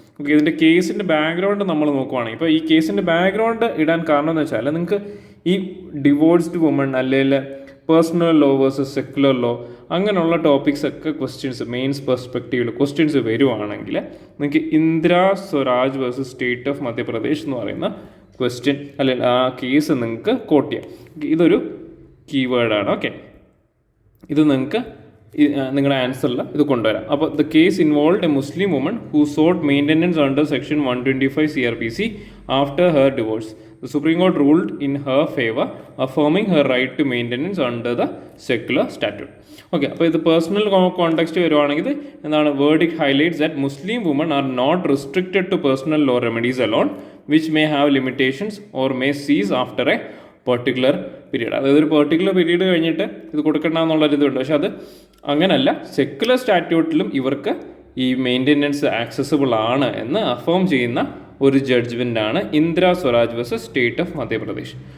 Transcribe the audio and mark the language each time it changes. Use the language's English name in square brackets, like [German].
[Malayalam] Okay, ഇതിൻ്റെ കേസിൻ്റെ background നമ്മൾ നോക്കുവാണെങ്കിൽ, ഇപ്പോൾ ഈ കേസിൻ്റെ ബാക്ക്ഗ്രൗണ്ട് ഇടാൻ കാരണം എന്ന് വെച്ചാൽ, നിങ്ങൾക്ക് ഈ ഡിവോഴ്സ്ഡ് വുമൺ അല്ലെങ്കിൽ personal law versus secular law അങ്ങനെയുള്ള ടോപ്പിക്സ് ഒക്കെ ക്വസ്റ്റ്യൻസ് മെയിൻസ് പെർസ്പെക്റ്റീവിൽ ക്വസ്റ്റ്യൻസ് വരുവാണെങ്കിൽ, നിങ്ങൾക്ക് Indira Swaraj versus state of Madhya Pradesh എന്ന് പറയുന്ന ക്വസ്റ്റ്യൻ അല്ലെങ്കിൽ ആ കേസ് നിങ്ങൾക്ക് കോട്ട് ചെയ്യാം. ഇതൊരു കീവേഡാണ്. ഓക്കെ, ഇത് നിങ്ങൾക്ക് നിങ്ങളുടെ ആൻസറിൽ ഇത് കൊണ്ടുവരാം. [English] അപ്പോൾ the case involved a Muslim woman who sought maintenance under section 125 CRPC after her divorce. The Supreme Court ruled in her favor, affirming her right to maintenance under the secular statute. Okay, [Malayalam] അപ്പോൾ ഇത് personal context വരുവാണെങ്കിൽ എന്താണ്, [English] Verdict highlights that Muslim woman are not restricted to personal law remedies alone which may have limitations or may cease after a particular period. [Malayalam] അതായത് ഒരു particular period കഴിഞ്ഞിട്ട് ഇത് കൊടുക്കണ്ട എന്നുള്ളൊരിതുണ്ട്. പക്ഷെ അത് അങ്ങനല്ല, സെക്യുലർ സ്റ്റാറ്റ്യൂട്ടിലും ഇവർക്ക് ഈ മെയിൻ്റെനൻസ് ആക്സസിബിൾ ആണ് എന്ന് അഫേം ചെയ്യുന്ന ഒരു ജഡ്ജ്മെൻറ്റാണ് Indira Swaraj versus state of Madhya Pradesh.